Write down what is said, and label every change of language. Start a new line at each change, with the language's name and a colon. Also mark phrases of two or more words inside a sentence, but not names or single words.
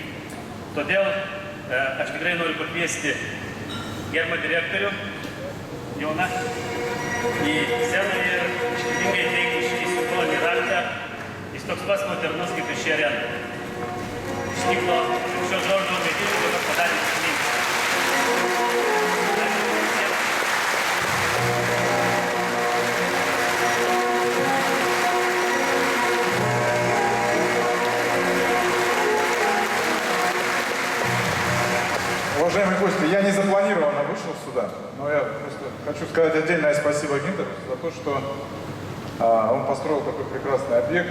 Lithuanian: Todėl aš tikrai noriu pakviesti gerbiamą direktorių Joną į sceną ir iškilmingai teikti šį simbolinį raktą. Jis toks pats modernus kaip ir ši arena. Stiklo šio žodžio medinių dabar padarė sėkmingai.
Russian: Уважаемые гости, я не запланированно вышел сюда, но я просто хочу сказать отдельное спасибо Гинтеру за то, что он построил такой прекрасный объект.